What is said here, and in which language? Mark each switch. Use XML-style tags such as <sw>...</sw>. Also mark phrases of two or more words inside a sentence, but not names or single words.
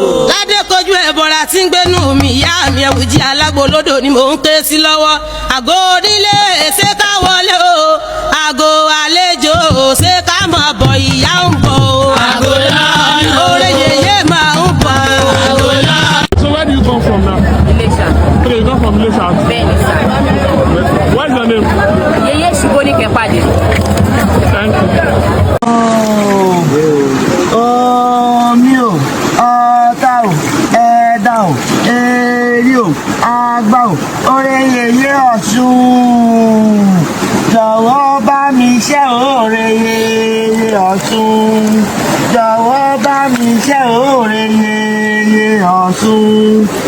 <yo>Ládé kojú ẹ̀bọ̀ra tí ń gbénú mi, ìyá mi ẹ̀wù jí alágbo lódò ni mò ń ké sí lọ́wọ́. Àgọ́ onílé ṣé ká wọlé o, àgọ́ àlejò ṣé ká máa bọ̀, ìyá ń bọ̀ o. Àgọ́ lọ́nà. Oore yèyé máa ń bọ̀ o. Àgọ́ lọ́nà.</yo> <en>So where do you come from now? Ilesha. Okay, you come from Ilesha? Bẹ́ẹ̀ni, sir. What is your name?</en> <yo>Yèyé Ṣùgbọ́n ní Kẹ́pàdé.</yo> <en>Thank you.</en> <yo>Omi o, Ọ̀tà o, Ẹ̀dá o, Eri o, Àgbá o. Oore yèyé Ọ̀ṣun, jọ̀wọ́ bá mi ṣe oore yèyé Ọ̀ṣun, jọ̀wọ́ bá mi ṣe oore yèyé Ọ̀ṣun.</yo>